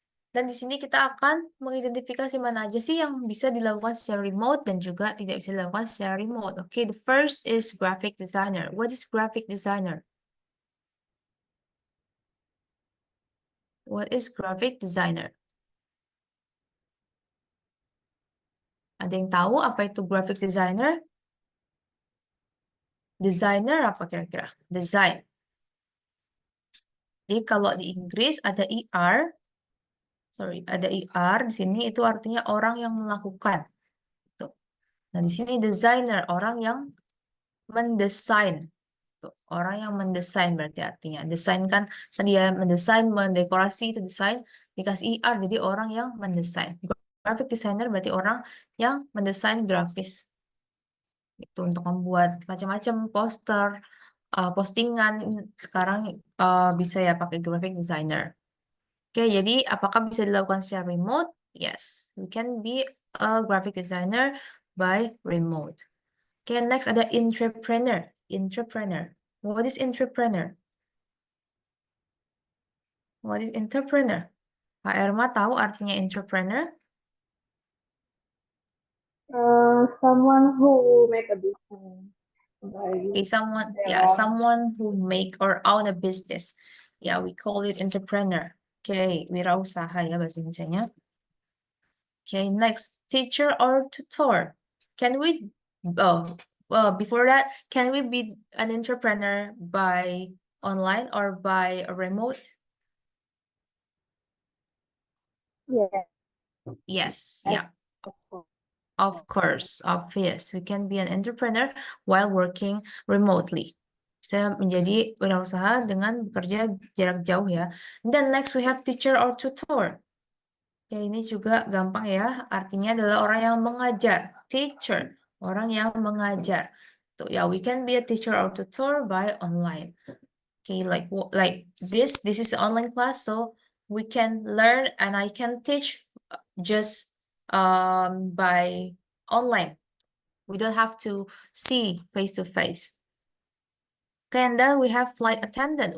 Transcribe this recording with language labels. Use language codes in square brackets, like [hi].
[id] Dan di sini kita akan mengidentifikasi mana aja sih yang bisa dilakukan secara remote dan juga tidak bisa dilakukan secara remote. [en] Oke, the first is graphic designer. What is graphic designer? What is graphic designer? [id] Ada yang tahu apa itu graphic designer? Designer apa kira-kira? Design. Jadi kalau di Inggris ada ER, ada ER di sini itu artinya orang yang melakukan. Tuh. Nah, di sini designer, orang yang mendesain. Tuh, orang yang mendesain berarti artinya. Desain kan tadi ya mendesain, mendekorasi itu desain, dikasih ER jadi orang yang mendesain. Graphic designer berarti orang yang mendesain grafis. Itu untuk membuat macam-macam poster, postingan sekarang bisa ya pakai graphic designer. Oke, jadi apakah bisa dilakukan secara remote? [en] Yes, we can be a graphic designer by remote. Oke, next [id] ada [en] entrepreneur. Entrepreneur. What is entrepreneur? What is entrepreneur? [id] Pak Erma tahu artinya [en] entrepreneur? Someone who make a business by Okay, someone, their yeah, own. someone who make or own a business. Yeah, we call it entrepreneur. Okay, [id] wirausaha ya bahasa Indonesianya. [en] Okay, next, teacher or tutor. Can we, oh, well, before that, can we be an entrepreneur by online or by a remote? Yeah, Yes, of yeah, course. of course, obvious. We can be an entrepreneur while working remotely. [id] Bisa menjadi wirausaha dengan bekerja jarak jauh ya. [en] Then next we have teacher or tutor. [id] Ya, ini juga gampang ya. Artinya adalah orang yang mengajar. Teacher, orang yang mengajar. [en] So, yeah, we can be a teacher or tutor by online. Okay, like this is an online class, so we can learn and I can teach just by online. We don't have to see face to face. Okay, and then we have flight attendant.